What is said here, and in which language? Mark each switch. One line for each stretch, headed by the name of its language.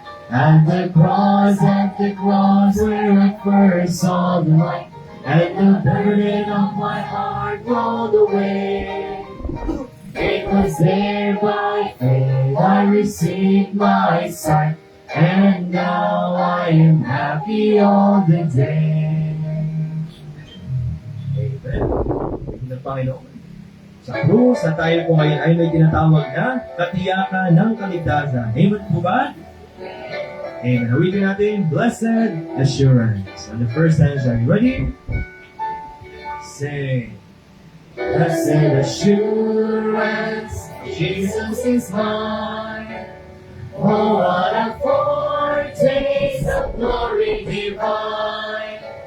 English: At the cross where I first saw the light, and the burden of my heart rolled away. It was there by faith I received my sight, and now I am happy all the day.
Filipino: Amen. Ng Panginoon. Sa krus na tayo po ngayon ay may tinatawag na katiyakan ng kaligtasan. Amen po ba? Amen. Hawitin natin, Blessed Assurance.
English: On the first time, are you ready? Sing. Blessed assurance, Jesus is mine. Oh, what a foretaste of glory divine.